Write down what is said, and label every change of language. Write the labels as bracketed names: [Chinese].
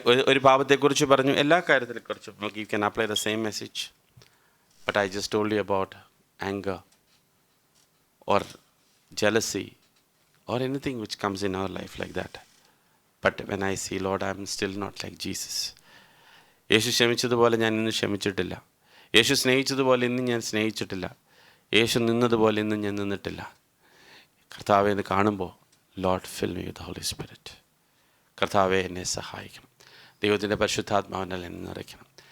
[Malayalam] ഒരു പാപത്തെക്കുറിച്ച് പറഞ്ഞു, എല്ലാ കാര്യത്തെക്കുറിച്ചും നമുക്ക് [English] you can apply the same message. But I just told you about anger or jealousy or anything which comes in our life like that. But when I see, Lord, I'm still not like Jesus. [Malayalam] യേശു ക്ഷമിച്ചതുപോലെ ഞാൻ ഇന്ന് ക്ഷമിച്ചിട്ടില്ല. യേശു സ്നേഹിച്ചതുപോലെ ഇന്ന് ഞാൻ സ്നേഹിച്ചിട്ടില്ല. യേശു നിന്നതുപോലെ ഇന്ന് ഞാൻ നിന്നിട്ടില്ല. കർത്താവെ എന്ന് കാണുമ്പോൾ, [English] Lord fill me with Holy Spirit. [Malayalam] കർത്താവെ എന്നെ സഹായിക്കണം. ദൈവത്തിൻ്റെ പരിശുദ്ധാത്മാവിനാൽ എന്നെ നിറയ്ക്കണം.